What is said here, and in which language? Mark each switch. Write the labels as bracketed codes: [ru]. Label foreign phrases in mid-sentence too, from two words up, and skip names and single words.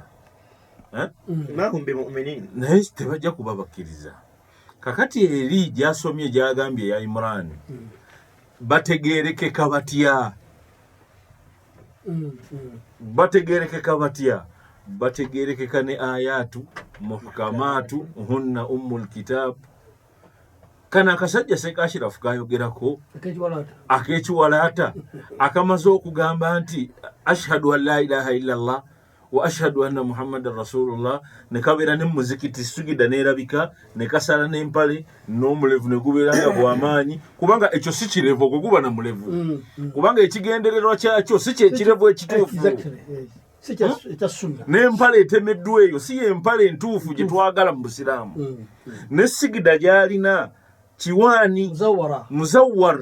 [ar] ما هم بمؤمنين [lg] naye tebajja kuba bakkiriza kakati eri gyasomye gyagambye ya Imran bategeerekeka batya bategeerekeka ne [ar] آيات محكمات هن أم الكتاب [lg] kana akasajja Sheikh Ashraf kayogerako akekiwalaata akamaze okugamba nti [ar] أشهد أن لا إله إلا الله و أشهد أن محمدا رسول الله [lg] ne kabeera ne muzikiti sugida neerabika ne kasala n'empale n'omulevu ne gubeeranga bw'amaanyi kubanga ekyo si kirevu ogwo guba na mulevu kubanga ekigendererwa kyakyo si kyekirevu ekituufu n'empale etemeddwa eyo si y'empale entuufu gye twagala mu busiraamu ne sigida gy'alina kiwaani muzawwar